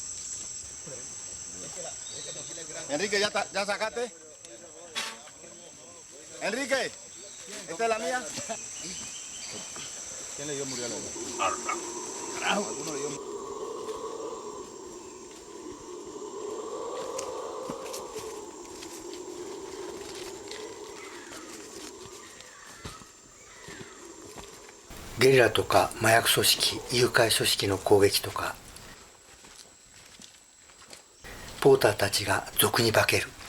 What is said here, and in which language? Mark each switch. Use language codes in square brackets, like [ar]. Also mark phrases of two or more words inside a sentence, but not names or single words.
[es] Enrique, ¿ya sacaste? Enrique, ¿esta es la mía? ¿Quién le dio muriales? ¿Alguno le dio muriales? [ja] ゲリラとか麻薬組織、誘拐組織の攻撃とか、ポーターたちが賊に化ける。